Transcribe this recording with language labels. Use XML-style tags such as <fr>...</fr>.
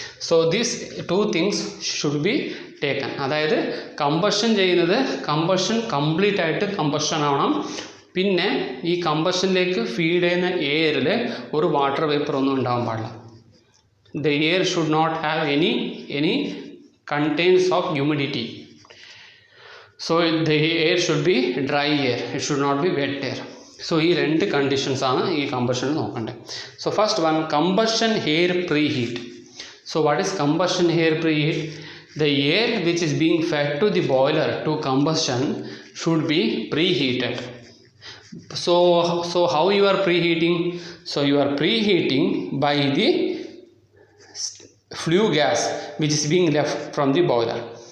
<en>So these two things should be taken.</en> <ml>അതായത് combustion ചെയ്യുന്നത് combustion complete ആയിട്ട് combustion ആവണം. പിന്നെ ഈ കമ്പഷനിലേക്ക് ഫീഡ് ചെയ്യുന്ന എയറിൽ ഒരു വാട്ടർ വേപ്പർ ഒന്നും ഉണ്ടാവാൻ പാടില്ല.</ml> <en>The air should not have any contains of humidity. So the air should be dry air, it should not be wet air.</en> <ml>So ഈ രണ്ട് കണ്ടീഷൻസ് ആണ് ഈ കമ്പഷനിൽ നോക്കേണ്ടത്.</ml> <en>So first one, combustion air preheat. So what is combustion air preheat? The air which is being fed to the boiler to combustion should be preheated. So how you are preheating? So you are preheating by the flue gas which is being left from the boiler.</en>